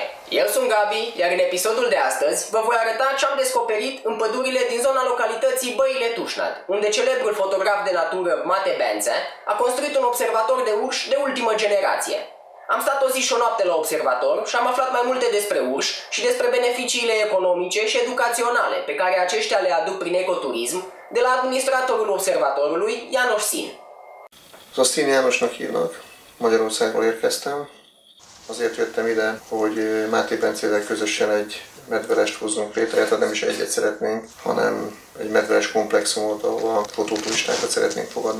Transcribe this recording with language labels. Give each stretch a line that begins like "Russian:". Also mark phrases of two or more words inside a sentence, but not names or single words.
Romanian: Eu sunt Gabi, iar în episodul de astăzi vă voi arăta ce am descoperit în pădurile din zona localității Băile Tușnad, unde celebrul fotograf de natură Mate Bențe a construit un observator de urși de ultimă generație. Am stat o zi și o noapte la observator și am aflat mai multe despre urși și despre beneficiile economice și educaționale pe care aceștia le aduc prin ecoturism de la administratorul observatorului, János Szín.
Hungarian: Szín Jánosnak hívnak, Magyarországról érkeztem. Azért jöttem ide, hogy Máté Bencével közösen egy medvelest hozzunk létre, tehát nem is egyet szeretnénk, hanem egy medveles komplexumot, ahol fotóturistákat szeretnénk fogadni.